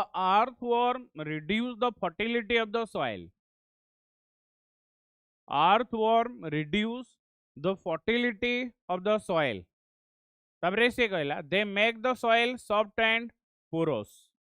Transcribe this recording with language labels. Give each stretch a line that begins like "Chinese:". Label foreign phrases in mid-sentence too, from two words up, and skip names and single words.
English: earthworm reduce the fertility of the soil. Earthworm reduce the fertility of the soil.
Odia: ତା'ପରେ ସେ କହିଲା,
English: they make the soil soft and porous.